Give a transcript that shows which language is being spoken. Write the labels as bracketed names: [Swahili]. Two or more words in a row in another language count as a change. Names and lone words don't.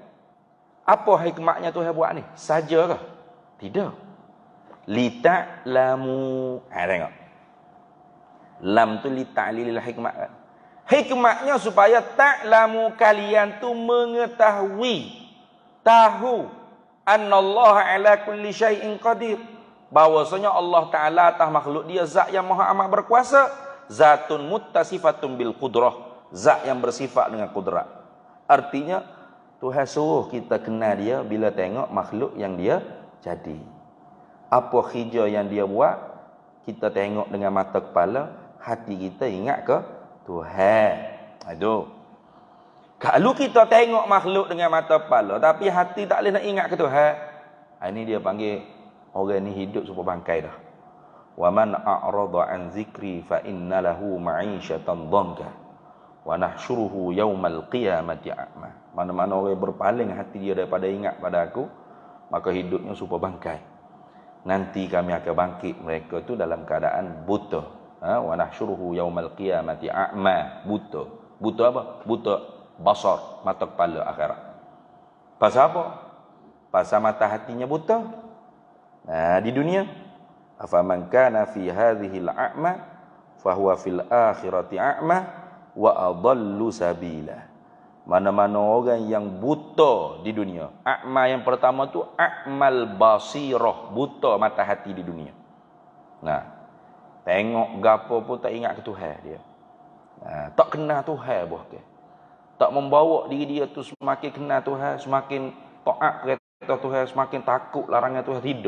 [Malay] Apa hikmahnya Tuhan buat ni? Saja ke? Tidak. Lita'lamu. Tengok. Lam tu [Arabic] للتعليل الحكمة. [Malay] Hikmahnya supaya ta'lamu, kalian tu mengetahui, tahu [Arabic] أن الله على كل شيء قدير, [Malay] bahwasanya Allah Ta'ala atas makhluk dia zat yang maha amat berkuasa, [Arabic] ذات متصفة بالقدرة, [Malay] zat yang bersifat dengan kudrat. Artinya Tuhan suruh kita kenal dia bila tengok makhluk yang dia jadi. Apa khijau yang dia buat, kita tengok dengan mata kepala, hati kita ingat ke Tuhan. Aduh. Kalau kita tengok makhluk dengan mata kepala tapi hati tak boleh nak ingat ke Tuhan, ini dia panggil orang ni hidup supaya bangkai dah. [Arabic] ومن أعرض عن ذكري فإن له معيشة ضنكا ونحشره يوم القيامة أعمى. [Malay] Mana-mana orang berpaling hati dia daripada ingat pada aku, maka hidupnya supaya bangkai. Nanti kami akan bangkit mereka tu dalam keadaan buta. [Arabic] ونحشره يوم القيامة أعمى. [Malay] Buta. Buta apa? Buta basar, mata kepala akhirat. Pasal apa? Pasal mata hatinya buta. Di dunia, [Arabic] فمن كان في هذه أعمى فهو في الآخرة أعمى وأضل سبيلا. [Malay] Mana-mana orang yang buta di dunia. A'ma yang pertama tu [Arabic] أعمى البصيرة, [Malay] buta mata hati di dunia. Nah, tengok gapo pun tak ingat ke Tuhan dia. Tak kenal Tuhan bahkan. Tak membawa diri dia tu semakin kenal Tuhan, semakin taat perintah Tuhan, semakin takut larangan Tuhan, hidup.